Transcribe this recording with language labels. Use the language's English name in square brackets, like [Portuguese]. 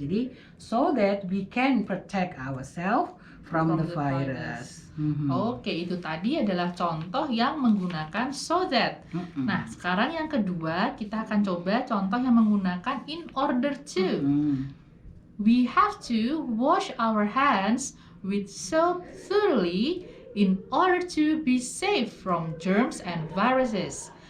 [Indonesian] Jadi, [English] so that we can protect ourselves from the virus. [Indonesian] Oke, itu tadi adalah contoh yang menggunakan so that. Nah, sekarang yang kedua, kita akan coba contoh yang menggunakan in order to. [English] We have to wash our hands with soap thoroughly in order to be safe from germs and viruses.